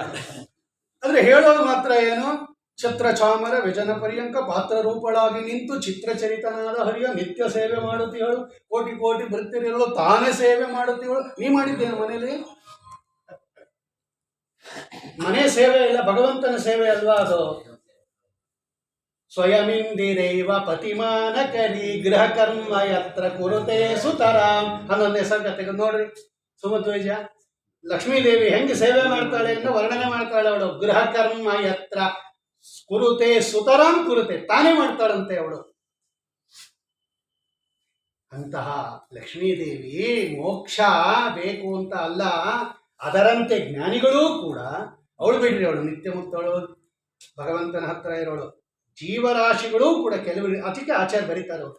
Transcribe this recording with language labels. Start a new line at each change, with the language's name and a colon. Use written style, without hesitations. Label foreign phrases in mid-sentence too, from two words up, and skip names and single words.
Kannada: ಅಂದ್ರೆ ಹೇಳೋದು ಮಾತ್ರ ಏನು, ಛತ್ರ ಚಾಮರ ವ್ಯಜನ ಪರ್ಯಂಕ ಪಾತ್ರ ರೂಪಳಾಗಿ ನಿಂತು ಚಿತ್ರಚರಿತನಾದ ಹರಿಯ ನಿತ್ಯ ಸೇವೆ ಮಾಡುತ್ತೀವಳು. ಕೋಟಿ ಕೋಟಿ ಭೃತ್ಯರಿರಲು ತಾನೇ ಸೇವೆ ಮಾಡುತ್ತೀವಳು. ನೀ ಮಾಡಿದ್ದೇನು ಮನೇಲಿ? ಮನೆ ಸೇವೆ ಇಲ್ಲ, ಭಗವಂತನ ಸೇವೆ ಅಲ್ವಾ ಅದು.
Sanskrit: ಸ್ವಯಮಿಂದಿರೈವ ಪತಿಮಾನ ಕರಿ ಗೃಹ ಕರ್ಮ ಯತ್ರ ಕುರುತೆ ಸುತರಾಂ.
Kannada: 11ನೇ ಸರ್ಗ ತೆಗೆದು ನೋಡ್ರಿ. ಸುಮಧ್ವಜ ಲಕ್ಷ್ಮೀದೇವಿ ಹೆಂಗೆ ಸೇವೆ ಮಾಡ್ತಾಳೆ ಅಂತ ವರ್ಣನೆ ಮಾಡ್ತಾಳೆ ಅವಳು.
Sanskrit: ಗೃಹ ಕರ್ಮ ಯತ್ರ ಕುರುತೆ ಸುತರಾಂ ಕುರುತೆ,
Kannada: ತಾನೇ ಮಾಡ್ತಾಳಂತೆ ಅವಳು. ಅಂತಹ ಲಕ್ಷ್ಮೀದೇವಿ ಮೋಕ್ಷ ಬೇಕು ಅಂತ ಅಲ್ಲ, ಅದರಂತೆ ಜ್ಞಾನಿಗಳೂ ಕೂಡ ಅವಳು ಬಿಡ್ರಿ, ಅವಳು ನಿತ್ಯ ಮುಕ್ತವಳು, ಭಗವಂತನ ಹತ್ರ ಇರೋಳು. ಜೀವರಾಶಿಗಳೂ ಕೂಡ ಕೆಲವರು, ಅದಕ್ಕೆ ಆಚಾರ್ಯ ಬರೀತಾರೆ ಅವರು.